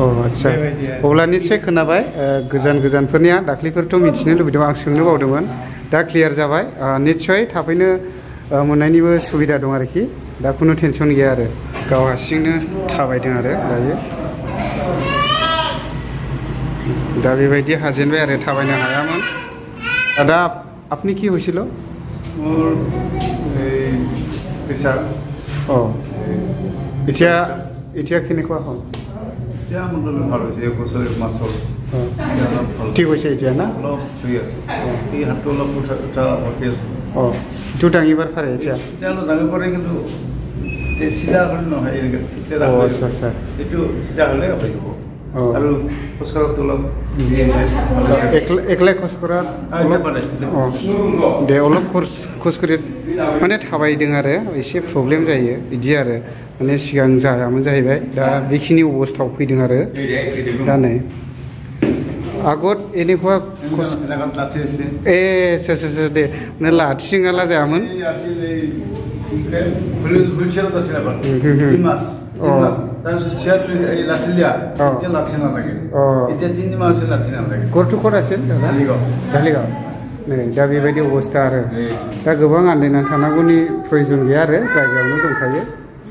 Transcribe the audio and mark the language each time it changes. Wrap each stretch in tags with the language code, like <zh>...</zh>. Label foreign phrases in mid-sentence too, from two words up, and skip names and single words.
<brx>आচ্ছা अब्ला निश्चय खोनाबाय गोजान गोजानफोरनिया दाख्लैफोरथ' मिथिनो लुबैदों आं सोंनो बावदोंमोन दा क्लियार जाबाय निश्चय थाबैनो मोननायनिबो सुबिदा दं आरोखि दा खुनु टेनसन गैया आरो गाव हारसिंनो थाबायदों आरो दायो दा बेबायदि हाजेनबाय आरो थाबायनो हायामोन दा</brx> <bn>আপনি কি হয়েছিল</bn> <as>মোৰ এই প্ৰেছাৰ এতিয়া কেনেকুৱা হ'ল এতিয়া মোটামুটি ভাল হৈছে 1 বছৰ 1 মাহ হ'ল ঠিক হৈছে এতিয়া না অলপ ফ্ৰী আছে এই হাতটো অলপ উঠা উঠি আছে এইটো দাঙিবাৰ পাৰে এতিয়া দাঙিব পাৰে কিন্তু চিধা হ'লে নহয় আচ্ছা এইটো চিধা হ'লে আপুনি হ'ব আৰু খোজকাঢ়াটো অলপ একলাই খোজকঢ়া</as> <brx>दे</brx> <as>অলপ খোজকাঢ়ি</as> <brx>माने थाबायदों आरो एसे प्रब्लेम जायो बिदि आरो माने सिगां जायामोन जाहैबाय दा बेखिनि अबस्थायाव फैदों आरो दा नै</brx> <as>আগত এনেকুৱা</as> <brx>दे माने लाठिङाला जायामोन गरथ' खर আছিল धालिगाव नै दा बेबायदि अबस्था आरो दा गोबां आन्दायनानै थानांगौनि प्रयजन गैया आरो जायगायावनो दंखायो</brx>